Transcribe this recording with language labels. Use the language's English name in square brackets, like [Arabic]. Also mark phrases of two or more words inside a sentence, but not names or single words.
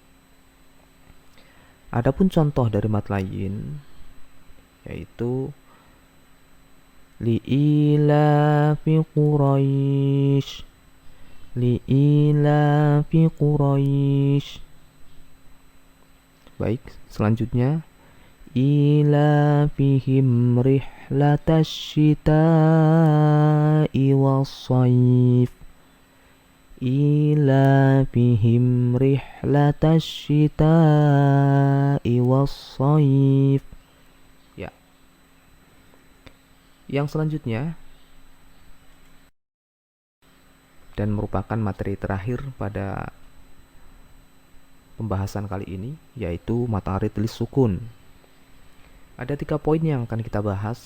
[Indonesian] Adapun contoh dari [Arabic] مد لين [Indonesian] yaitu [Arabic] لإيلاف قريش، لإيلاف قريش. [Indonesian] Baik, selanjutnya [Arabic] إيلافهم رحلة الشتاء والصيف، إيلافهم رحلة الشتاء والصيف. [Indonesian] Ya. Yang selanjutnya dan merupakan materi terakhir pada pembahasan kali ini yaitu [Arabic] مد عارض للسكون. [Indonesian] Ada 3 poin yang akan kita bahas.